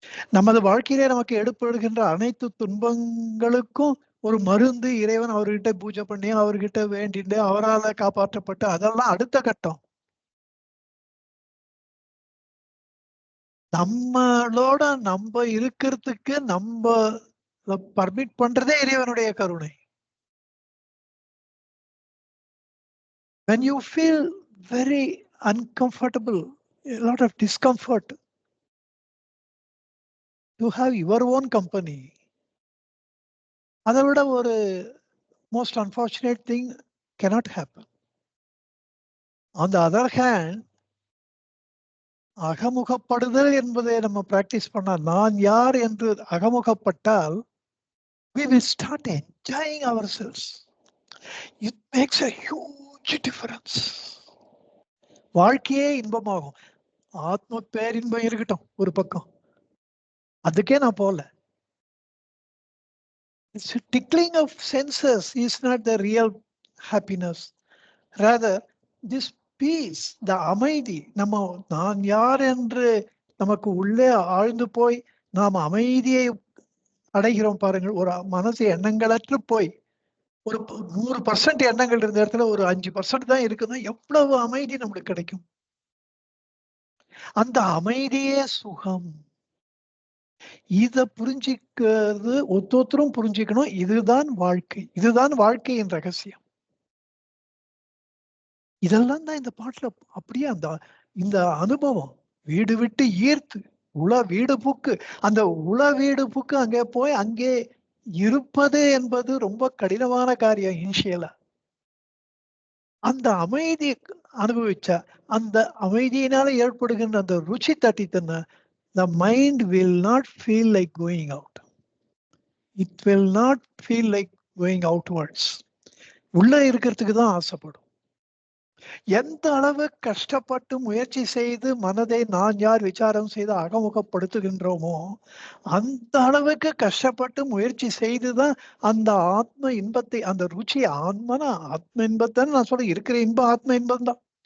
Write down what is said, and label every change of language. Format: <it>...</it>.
<ta>நமது வாழ்க்கையிலே நமக்கு ஏற்படுகின்ற அனைத்து துன்பங்களுக்கும் ஒரு மருந்து இறைவன் அவர்கிட்ட பூஜை பண்ணி, அவர்கிட்ட வேண்டிட்டு, அவரால காப்பாற்றப்பட்டு அதெல்லாம் அடுத்த கட்டம். நம்மளோட நம்ம இருக்கிறதுக்கு நம்ம பர்மிட் பண்றதே இறைவனுடைய கருணை.</ta> <en>When you feel very uncomfortable, a lot of discomfort, you have your own company.</en> <ta>அதை விட ஒரு</ta> <en>most unfortunate thing cannot happen. On the other hand,</en> <ta>அகமுகப்படுதல் என்பதை நம்ம பிராக்டிஸ் பண்ணா, நான் யார் என்று அகமுகப்பட்டால்</ta> <en>we will start enjoying ourselves. It makes a huge difference.</en> <ta>வாழ்க்கையே இன்பமாகும். ஆத்ம பேரின்பம் இருக்கட்டும் ஒரு பக்கம், அதுக்கே நான் போல.</ta> <en>Tickling of senses is not the real happiness. Rather, this peace, the</en> <ta>அமைதி, நம்ம நான் யார் என்று நமக்கு உள்ளே ஆழ்ந்து போய் நாம் அமைதியை அடைகிறோம் பாருங்கள். ஒரு மனசு எண்ணங்களற்று போய் ஒரு 100% எண்ணங்கள் இருந்த இடத்துல ஒரு 5% தான் இருக்குன்னா எவ்வளவு அமைதி நம்மளுக்கு கிடைக்கும். அந்த அமைதியே சுகம். இத புரிஞ்சிக்கிறது ஒருத்தரும் புரிஞ்சுக்கணும். இதுதான் வாழ்க்கை. இதுதான் வாழ்க்கையின் ரகசியம். இதெல்லாம் தான் இந்த பாட்டுல அப்படியே இந்த அனுபவம் வீடு விட்டு ஈர்த்து உள வீடு புக்கு. அந்த உள வீடு புக்கு அங்கே போய் அங்கே இருப்பது என்பது ரொம்ப கடினமான காரியம் இனிஷியலா. அந்த அமைதி அனுபவிச்சா அந்த அமைதியினால ஏற்படுகின்ற அந்த ருச்சி தட்டித்தன</ta> <en>the mind will not feel like going out. It will not feel like going outwards.</en> <ta>உள்ள இருக்கிறதுக்கு தான் ஆசைப்படும். எந்த அளவு கஷ்டப்பட்டு முயற்சி செய்து மனதை நான் யார் விசாரம் செய்து அகமுகப்படுத்துகின்றோமோ அந்த அளவுக்கு கஷ்டப்பட்டு முயற்சி செய்துதான் அந்த ஆத்ம இன்பத்தை, அந்த ருச்சி ஆத்மனா ஆத்ம இன்பத்தை நான் சொல்ல இருக்கிற இன்பம் ஆத்ம இன்பம் தான்.</ta>